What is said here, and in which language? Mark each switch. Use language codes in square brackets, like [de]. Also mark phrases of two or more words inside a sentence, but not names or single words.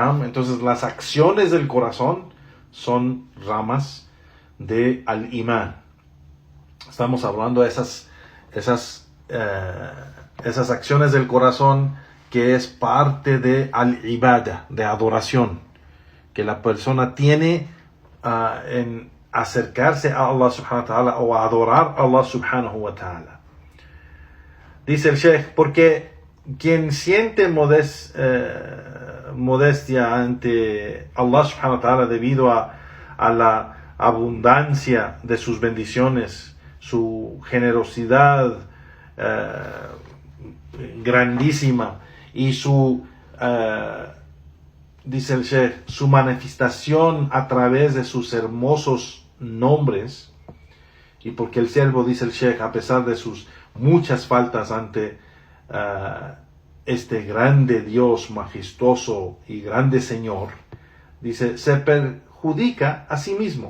[es] Entonces las acciones del corazón son ramas de al-imán. Estamos hablando de esas acciones del corazón que es parte de al-ibada, de adoración, que la persona tiene en acercarse a [ar] الله سبحانه وتعالى [es] o a adorar a [ar] الله سبحانه وتعالى. [es] Dice el Sheikh, porque quien siente modestia ante [ar] الله سبحانه وتعالى [es] debido a la abundancia de sus bendiciones, su generosidad grandísima y su dice el Sheikh, su manifestación a través de sus hermosos nombres, y porque el siervo, dice el Sheikh, a pesar de sus muchas faltas ante este grande Dios majestuoso y grande Señor, dice, se perjudica a sí mismo.